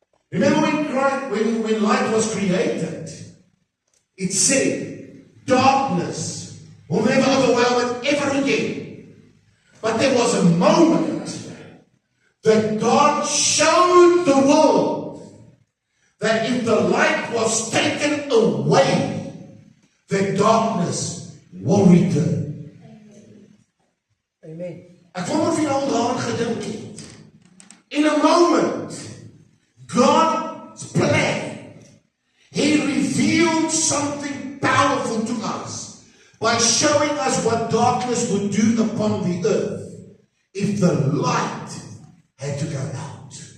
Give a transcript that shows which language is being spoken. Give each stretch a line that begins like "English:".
English: Remember when light was created, it said, darkness will never overwhelm it ever again. But there was a moment that God showed the world that if the light was taken away, the darkness will return. Amen.
Afrikaans: Ek wonder of jy al daaraan gedink het.
English: In a moment, God's plan, He revealed something powerful to us by showing us what darkness would do upon the earth if the light had to go out.